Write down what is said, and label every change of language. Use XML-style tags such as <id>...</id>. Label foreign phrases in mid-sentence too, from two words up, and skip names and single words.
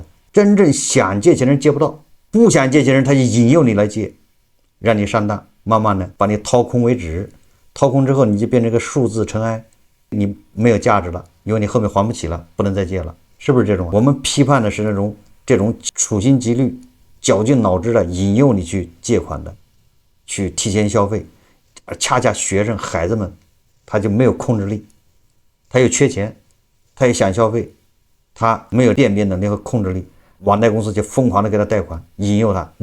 <zh>真正想借錢人借不到，不想借錢人他就引誘你來借，讓你上當，慢慢的把你掏空為止。掏空之後你就變成個數字塵埃，你沒有價值了，因為你後面還不起了，不能再借了，是不是這種？我們批判的是那種這種處心積慮、絞盡腦汁的引誘你去借款的，去提前消費，而恰恰學生孩子們。他就沒有控制力，他又缺錢，他也想消費，他沒有辨別能力和控制力，網貸公司就瘋狂的給他貸款，引誘他。</zh>